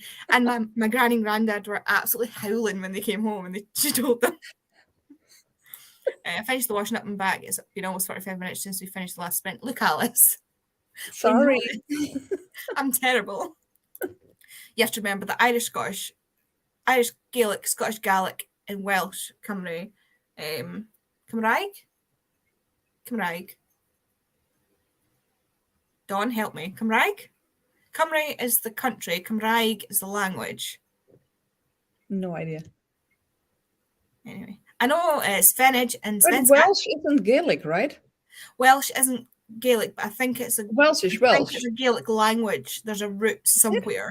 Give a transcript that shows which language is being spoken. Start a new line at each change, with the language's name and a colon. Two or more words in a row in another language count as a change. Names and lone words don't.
English: And my granny and granddad were absolutely howling when they came home, and she told them. I finished the washing up and back. It's been almost 45 minutes since we finished the last sprint. Look, Alice. Sorry. I'm terrible. You have to remember that Irish Gaelic, Scottish Gaelic, and Welsh Cymru. Cymraeg? Cymraeg. Dawn, help me. Cymraeg? Cymru is the country. Cymraeg is the language. No idea. Anyway, I know it's Fennig and But Svenska. Welsh isn't Gaelic, right? Welsh isn't Gaelic, but I think it's a Welsh is I think Welsh. it's a Gaelic language. There's a root somewhere.